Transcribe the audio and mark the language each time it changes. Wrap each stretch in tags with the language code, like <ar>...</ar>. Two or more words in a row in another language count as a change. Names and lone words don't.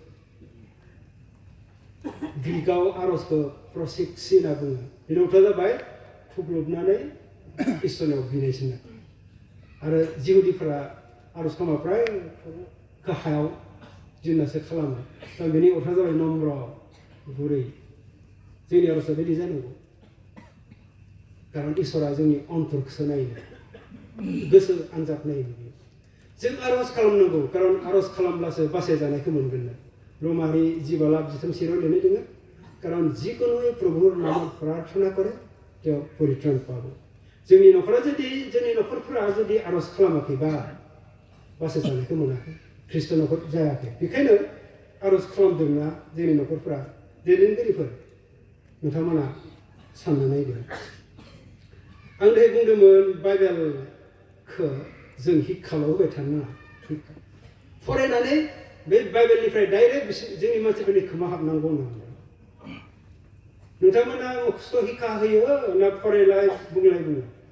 <brx>ग्रीकाव आरजखौ प्रसिक्सि होनना बुङो बेनि ओंथिया जाबाय खुग्लुबनानै इसोरनाव बिनायसोनो आरो जिहुदिफोरा आरज खालामा फ्राय गाहायाव दिननासो खालामो दा बेनि ओंथिया जाबाय नम्र गुरै जोंनि आरजआ बिदि जानांगौ खारन इसोरा जोंनि अन्तरखौसो नायो गोसो आनजाद नायो जों आरज खालामनांगौ खारन आरज खालामब्लासो बासायजानायखौ मोनगोन रोमारि 5:23 लिरनाय</brx> <as>दङ কারণ যিকোনো প্রভুর নামত প্রার্থনা করে কেউ পরিত্রাণ পাবো</as> <brx>जोंनि न'खरा जोंनि न'खरफोरा जुदि आरज खालामाखैबा बासायजानायखौ मोनाखै ख्रिस्ट न'खर जायाखै बेखायनो आरज खालामदोंना जोंनि न'खरफोरा दैदेनगिरिफोर नोंथांमोना सानना नायदो आं दहाय बुंदोंमोन बाइबेलखौ जों हिक्काल' होबाय थानो नाङा फरायनानै बे बाइबेलनिफ्राय डाइरेक्ट जोंनि मानसिफोरनि खोमा हाबनांगौ होननानै नोंथांमोना मुखस्थ हिक्का होयो ना फरायलाय बुंलाय बुङो</brx>